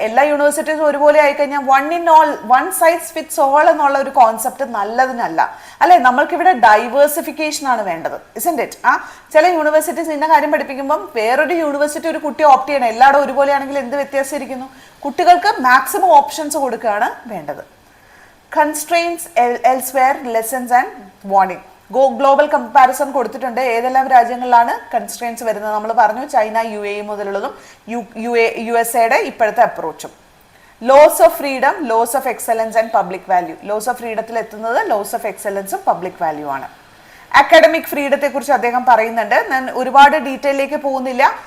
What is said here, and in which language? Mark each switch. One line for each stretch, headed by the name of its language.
Malayalam: എല്ലാ യൂണിവേഴ്സിറ്റീസും ഒരുപോലെ ആയിക്കഴിഞ്ഞാൽ
English: one size fits all
Malayalam: എന്നുള്ള ഒരു കോൺസെപ്റ്റ് നല്ലതിനല്ല അല്ലെ. നമ്മൾക്കിവിടെ ഡൈവേഴ്സിഫിക്കേഷൻ ആണ് വേണ്ടത്,
English: Isn't it?
Malayalam: ചില യൂണിവേഴ്സിറ്റീസ് ഇന്ന കാര്യം പഠിപ്പിക്കുമ്പോൾ വേറൊരു യൂണിവേഴ്സിറ്റി ഒരു കുട്ടി ഓപ്റ്റ് ചെയ്യണം. എല്ലായിടും ഒരുപോലെ ആണെങ്കിൽ എന്ത് വ്യത്യാസം ഇരിക്കുന്നു? കുട്ടികൾക്ക് മാക്സിമം ഓപ്ഷൻസ് കൊടുക്കുകയാണ് വേണ്ടത്.
English: Constraints elsewhere, lessons and warning.
Malayalam: Global comparison കൊടുത്തിട്ടുണ്ട്. ഏതെല്ലാം രാജ്യങ്ങളിലാണ് കൺസ്ട്രെയിൻസ് വരുന്നത് നമ്മൾ പറഞ്ഞു. ചൈന, UAE മുതലുള്ളതും USA ഇപ്പോഴത്തെ അപ്രോച്ചും.
English: Loss of freedom, loss of excellence and public value.
Malayalam: Loss of ഫ്രീഡത്തിൽ എത്തുന്നത് ലോസ് ഓഫ് എക്സലൻസും പബ്ലിക് വാല്യൂ ആണ്. അക്കാഡമിക് ഫ്രീഡത്തെ കുറിച്ച് അദ്ദേഹം പറയുന്നുണ്ട്. ഞാൻ ഒരുപാട് ഡീറ്റെയിലേക്ക് പോകുന്നില്ല.